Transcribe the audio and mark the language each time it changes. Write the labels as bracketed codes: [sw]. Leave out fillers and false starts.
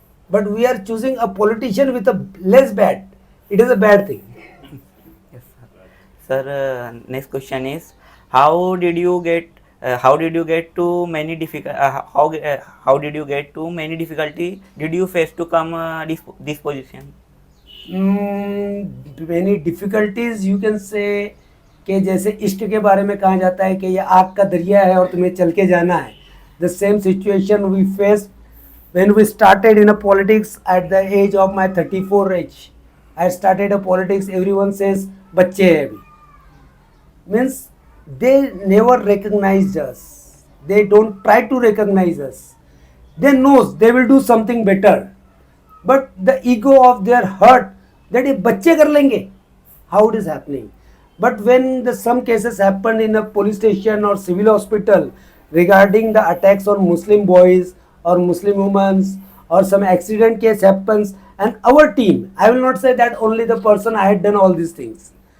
[en] But we are choosing a politician with a less bad. It is a bad thing. Yes, sir. Sir, next question is, how did you get to many how did you get to many difficulty did you face to come this position? Many difficulties you can say [hi] कि जैसे इश्क के बारे में कहा जाता है कि ये आग का दरिया है और तुम्हें चल के जाना है. [en] The same situation we faced when we started in a politics at the age of my 34 age. I started a politics. Everyone says [hi] बच्चे हैं अभी. [en] Means they never recognized us. They don't try to recognize us. They knows they will do something better. But the ego of their hurt that [hi] ये बच्चे कर लेंगे. [en] How it is happening? But when some cases happened in a police station or civil hospital regarding the attacks on Muslim boys or Muslim women, or some accident case happens, and our team, I will not say that only the person I had done all these things.